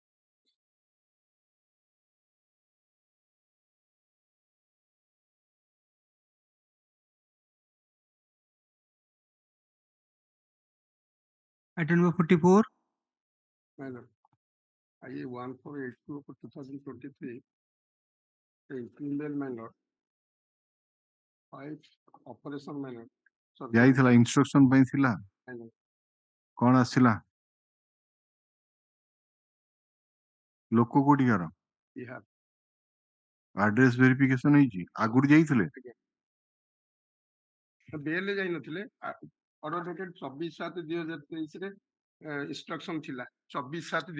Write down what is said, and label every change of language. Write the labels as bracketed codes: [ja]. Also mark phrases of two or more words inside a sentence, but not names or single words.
[en] Item number 44. Madam, IA 1482 for 2023, a female minor, 5 operation minor. [or] ଯାଇଥିଲା instruction ପାଇଁ ଥିଲା କଣ ଆସିଲା ଲୋକ କୋଉଠିକାର ବିହାର [en] address verification [or] ହେଇଛି ଆଗରୁ ଯାଇଥିଲେ ବେଲେ ଯାଇ ନଥିଲେ [en] order dated [or] 24/7/2023 ରେ ଇନଷ୍ଟ୍ରକ୍ସନ ଥିଲା 24/7